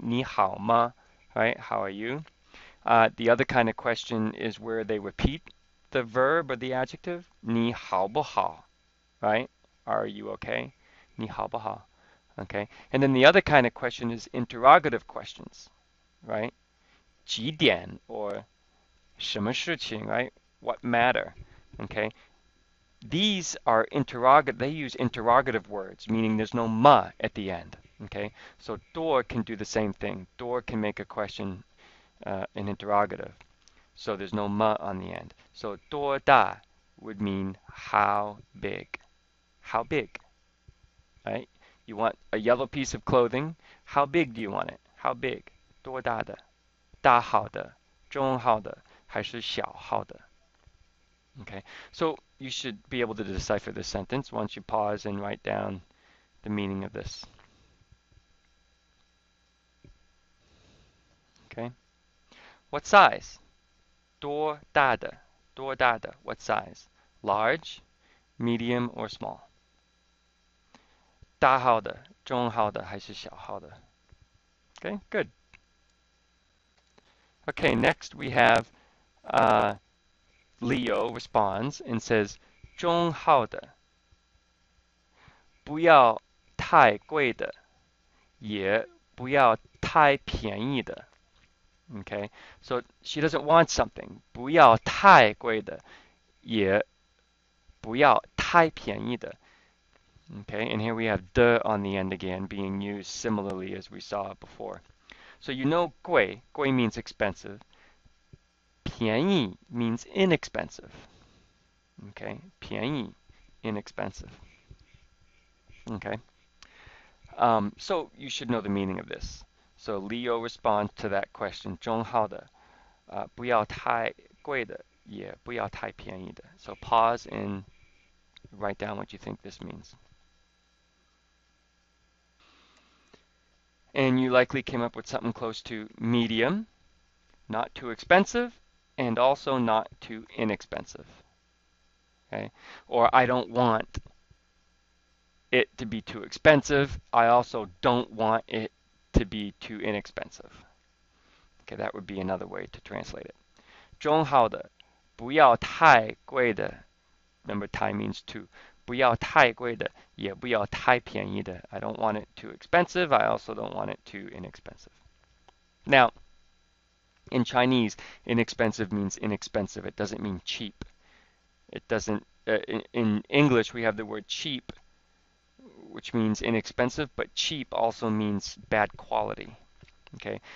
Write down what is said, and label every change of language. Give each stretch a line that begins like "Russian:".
Chinese: 你好吗?
English: Right? How are you? The other kind of question is where they repeat the verb or the adjective.
Chinese: 你好不好?
English: Right? Are you okay? 你好不好?Okay. And then the other kind of question is interrogative questions, right?
Chinese: 几点 or 什么事情, right?
English: What matter? Okay. These are they use interrogative words, meaning there's no ma at the end. Okay. So 多 can do the same thing. 多 can make a question an interrogative. So there's no ma on the end. So 多大 would mean how big. How big, right? You want a yellow piece of clothing. How big do you want it? How big?
Chinese: 多大的? 大号的,中号的,还是小号的?
English: Okay, so you should be able to decipher this sentence once you pause and write down the meaning of this. Okay, what size?
Chinese: 多大的,多大的,
English: what size? Large, medium, or small?
Chinese: 大号的,中号的,还是小号的?
English: Okay, good. Okay, next we have Leo responds and says,
Chinese: 中号的,不要太贵的,也不要太便宜的.
English: Okay, so she doesn't want something.
Chinese: 不要太贵的,也不要太便宜的.
English: Okay, and here we have de on the end again being used similarly as we saw before. So you know 贵 means expensive. 便宜 means inexpensive. Okay, 便宜, inexpensive. Okay, so you should know the meaning of this. So Leo responds to that question,
Chinese: 中号的,不要太贵的,也不要太便宜的.
English: So pause and write down what you think this means. And you likely came up with something close to medium, not too expensive, and also not too inexpensive. Okay, or I don't want it to be too expensive. I also don't want it to be too inexpensive. Okay, that would be another way to translate it.
Chinese: 中号的,不要太贵的.
English: Remember, 太 means too.
Chinese: 不要太贵的,也不要太便宜的.
English: I don't want it too expensive. I also don't want it too inexpensive. Now, in Chinese, inexpensive means inexpensive. It doesn't mean cheap. It doesn't. In English, we have the word cheap, which means inexpensive, but cheap also means bad quality. Okay.